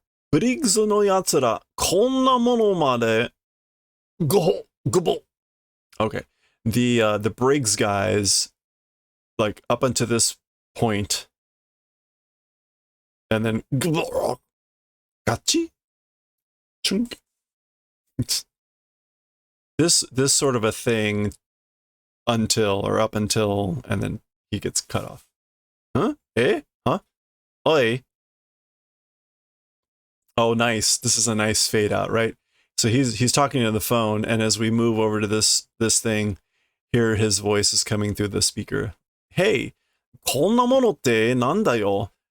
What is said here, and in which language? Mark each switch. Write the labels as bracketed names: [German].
[Japanese] ブリッグズのやつら、こんなものまで、ごぼ. [English] Okay. The Briggs guys, like up until this point, and then gachi? Chunk. This sort of a thing until or up until, and then he gets cut off. Huh? Eh? Huh? Oi. Oh, nice. This is a nice fade out, right? So he's talking to the phone, and as we move over to this thing, here his voice is coming through the speaker. [Japanese] Hey, こんなものってなんだよ?